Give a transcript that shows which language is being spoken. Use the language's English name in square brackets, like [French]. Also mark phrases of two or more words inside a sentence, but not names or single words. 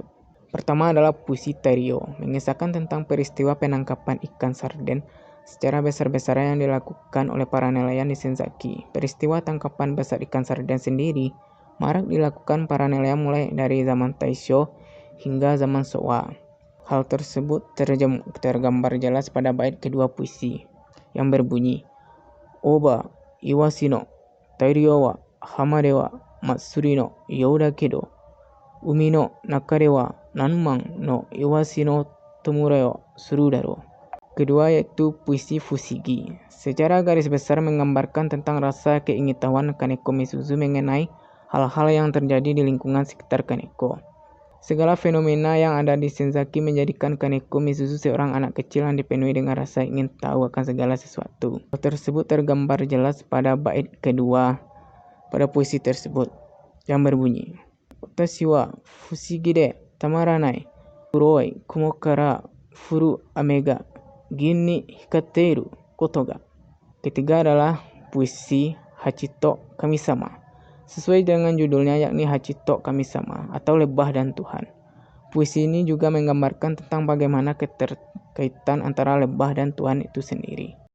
[Indonesian] Pertama adalah puisi Terio, mengisahkan tentang peristiwa penangkapan ikan sarden secara besar-besaran yang dilakukan oleh para nelayan di Senzaki. Peristiwa tangkapan besar ikan sarden sendiri marak dilakukan para nelayan mulai dari zaman Taisho hingga zaman Showa. Hal tersebut tergambar jelas pada bait kedua puisi yang berbunyi, [Japanese] 大羽鰮の大漁は浜では祭りのようだけど海のなかでは何万の鰮のとむらいするだろう. [Indonesian] Kedua yaitu puisi Fushigi. Secara garis besar menggambarkan tentang rasa keingin-tahuan Kaneko Misuzu mengenai hal-hal yang terjadi di lingkungan sekitar Kaneko. Segala fenomena yang ada di Senzaki menjadikan Kaneko Misuzu seorang anak kecil yang dipenuhi dengan rasa ingin tahu akan segala sesuatu. Hal tersebut tergambar jelas pada bait kedua pada puisi tersebut yang berbunyi, [Japanese] 私は不思議でたまらない、黒い雲からふる雨が銀にひかっていることが. [Indonesian] Ketiga adalah puisi Hachito Kami-sama, sesuai dengan judulnya yakni Hachito Kami-sama atau Lebah dan Tuhan. Puisi ini juga menggambarkan tentang bagaimana keterkaitan antara lebah dan Tuhan itu sendiri.